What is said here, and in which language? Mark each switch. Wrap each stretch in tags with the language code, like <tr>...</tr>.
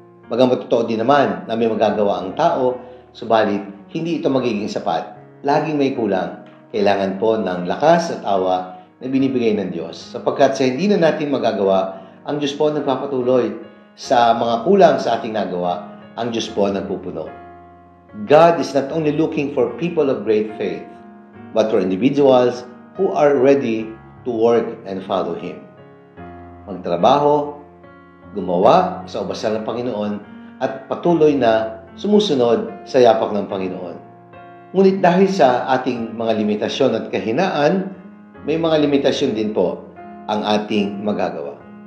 <tl>Bagamat totoo din naman na may magagawa ang tao, subalit hindi ito magiging sapat. Laging may kulang. Kailangan po ng lakas at awa na binibigay ng Diyos. Sapagkat sa hindi na natin magagawa, ang Diyos po nagpapatuloy sa mga kulang sa ating nagawa, ang Diyos po nagpupuno.</tl> <en>God is not only looking for people of great faith, but for individuals who are ready to work and follow Him.</en> <tl>Magtrabaho, gumawa sa ubasal ng Panginoon, at patuloy na sumusunod sa yapak ng Panginoon. Ngunit dahil sa ating mga limitasyon at kahinaan, may mga limitasyon din po ang ating magagawa.</tl>